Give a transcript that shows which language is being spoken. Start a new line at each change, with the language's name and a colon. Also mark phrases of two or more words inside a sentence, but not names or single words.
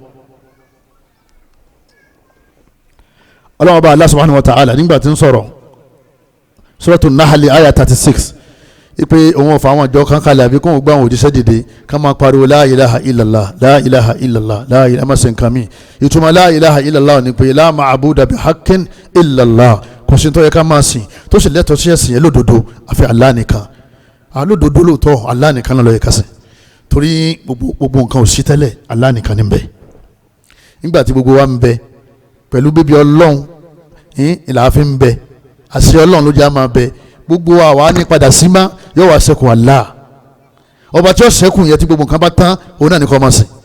Yoruba: ọlọ́run bá
Arabic: الله سبحانه وتعالى
Yoruba: nígbà tí ń sọ̀rọ̀ Suratul Nahl ayah 36 ipe òun ọ̀fà àwọn àjọ kan kalẹ̀ àbí kóun gbá àwọn òjíṣẹ́ dìde ká máa pariwo
Arabic: لا إله إلا الله لا إله إلا الله لا إله
Yoruba: ma sìn kàmí ìtumọ̀
Arabic: لا إله إلا الله
Yoruba: ni pé
Arabic: لا معبود بحق إلا الله
Yoruba: kò sí tó yẹ ká máa sìn tó sì lẹ́tọ̀ọ́ sí ẹ̀sìn yẹn lódodo àfi Allah nìkan lódodo lóòótọ́ Allah nìkan ló yẹ ká sìn torí gbogbo nǹkan ò sí tẹ́lẹ̀ Allah nìkan ní bẹ nígbà tí gbogbo wa ń bẹ pẹ̀lú bíbí ọlọ́run ìlàáfíà ń bẹ àṣẹ ọlọ́run ló jẹ́ àmà bẹ gbogbo àwa ní padà sí má yóò wá ṣẹ́kù Allah ọba tí ó ṣẹ́kù yẹn tí gbogbo nǹkan bá tán òun náà ní kọ́ máa sìn